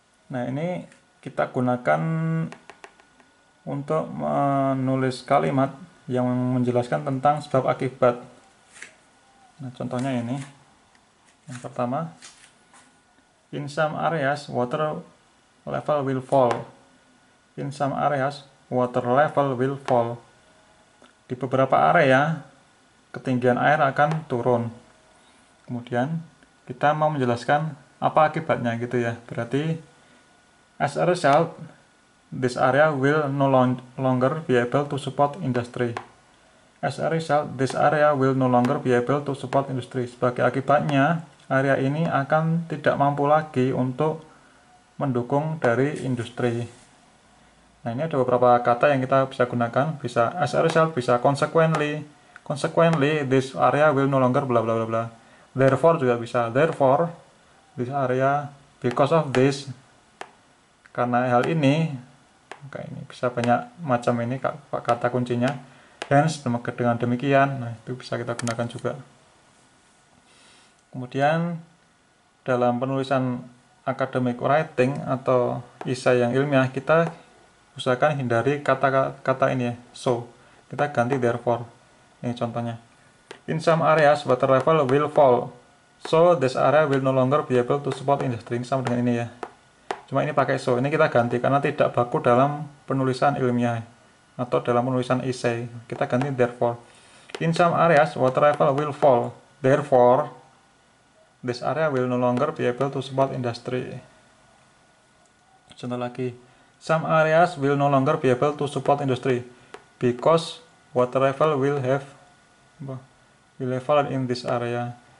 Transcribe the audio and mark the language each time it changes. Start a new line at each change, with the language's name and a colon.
Indonesian: Nah, ini kita gunakan untuk menulis kalimat yang menjelaskan tentang sebab akibat. Nah, contohnya ini. Yang pertama,
English: In some areas, water level will fall. In some areas, water level will fall.
Indonesian: Di beberapa area, ketinggian air akan turun. Kemudian, kita mau menjelaskan apa akibatnya gitu ya.
English: Berarti, as a result, this area will no longer be able to support industry. As a result, this area will no longer be able to support industry.
Indonesian: Sebagai akibatnya, area ini akan tidak mampu lagi untuk mendukung dari industri. Nah, ini ada beberapa kata yang kita bisa gunakan. Bisa as a result, bisa consequently.
English: Consequently, this area will no longer bla bla bla bla. Therefore
Indonesian: juga bisa.
English: Therefore, this area, because of this,
Indonesian: karena hal ini, kayak ini bisa banyak macam ini kata kuncinya. Hence, dengan demikian, nah itu bisa kita gunakan juga. Kemudian dalam penulisan academic writing atau esai yang ilmiah, kita usahakan hindari kata-kata ini ya, so. Kita ganti therefore. Ini contohnya.
English: In some areas water level will fall, so this area will no longer be able to support industry.
Indonesian: Ini sama dengan ini ya. Cuma ini pakai so. Ini kita ganti karena tidak baku dalam penulisan ilmiah atau dalam penulisan esai. Kita ganti therefore.
English: In some areas water level will fall, therefore this area will no longer be able to support industry.
Indonesian: Contoh lagi,
English: some areas will no longer be able to support industry because water level will have fallen in this area.